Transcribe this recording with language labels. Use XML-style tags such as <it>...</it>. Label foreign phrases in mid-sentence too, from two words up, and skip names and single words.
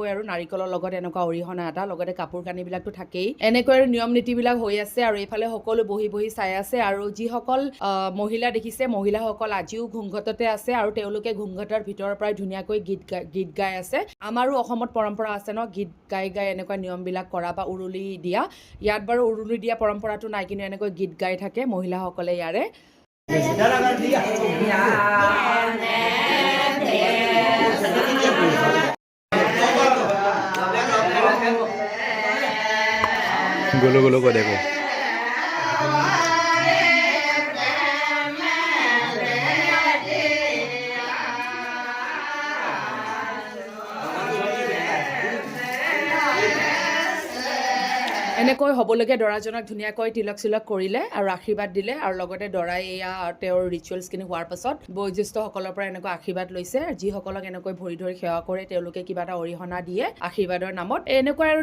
<as>আৰু নাৰিকলৰ লগত এনেকুৱা অৰিহণা এটা লগতে কাপোৰ কানিবিলাকতো থাকেই এনেকৈ আৰু নিয়ম নীতিবিলাক হৈ আছে আৰু এইফালে সকলো বহি বহি চাই আছে আৰু যিসকল মহিলা দেখিছে মহিলাসকল আজিও ঘুংঘটতে আছে আৰু তেওঁলোকে ঘুংঘটৰ ভিতৰৰ পৰাই ধুনীয়াকৈ গীত গাই আছে আমাৰো অসমত পৰম্পৰা আছে ন গীত গাই এনেকুৱা নিয়মবিলাক কৰা বা উৰুলি দিয়া ইয়াত বাৰু উৰুলি দিয়া পৰম্পৰাটো নাই কিন্তু এনেকৈ গীত গাই থাকে মহিলাসকলে ইয়াৰে</as> <hi>गोलो गोलो को देखो</hi> <as>এনেকৈ হ'বলগীয়া দৰাজনক ধুনীয়াকৈ তিলক চিলক কৰিলে আৰু আশীৰ্বাদ দিলে আৰু লগতে দৰাই এয়া তেওঁৰ ৰিচুৱেলছখিনি হোৱাৰ পাছত বয়োজ্যেষ্ঠসকলৰ পৰা এনেকৈ আশীৰ্বাদ লৈছে যিসকলক এনেকৈ ভৰি ধৰি সেৱা কৰে তেওঁলোকে কিবা এটা অৰিহণা দিয়ে আশীৰ্বাদৰ নামত এনেকুৱা আৰু</as>